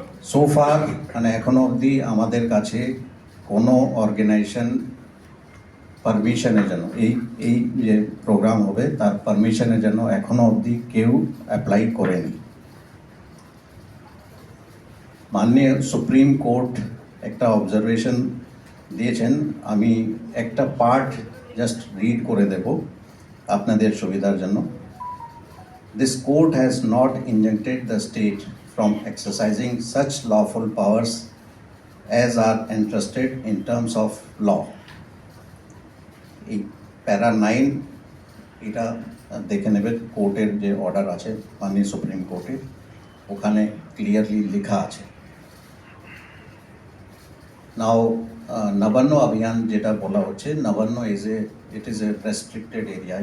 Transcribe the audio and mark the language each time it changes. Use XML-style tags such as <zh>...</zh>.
<bn>So far মানে এখনো অবধি আমাদের কাছে কোনো অর্গানাইজেশন পারমিশনের জন্য এই যে প্রোগ্রাম হবে তার পারমিশনের জন্য এখনো অবধি কেউ অ্যাপ্লাই করেনি। মাননীয় সুপ্রিম কোর্ট একটা অবজারভেশন দিয়েছেন, আমি একটা পার্ট জাস্ট রিড করে দেব আপনাদের সুবিধার জন্য।</bn> <en>This court has not injuncted the state from exercising such lawful powers as are entrusted in terms of law.</en> <bn>এই প্যারা 9 এটা দেখে নেবেন, কোর্টের যে অর্ডার আছে মাননীয় সুপ্রিম কোর্টের, ওখানে ক্লিয়ারলি লেখা আছে। নাও নবান্ন অভিযান যেটা বলা হচ্ছে, Nabanna</bn> <en>It is a restricted area.</en>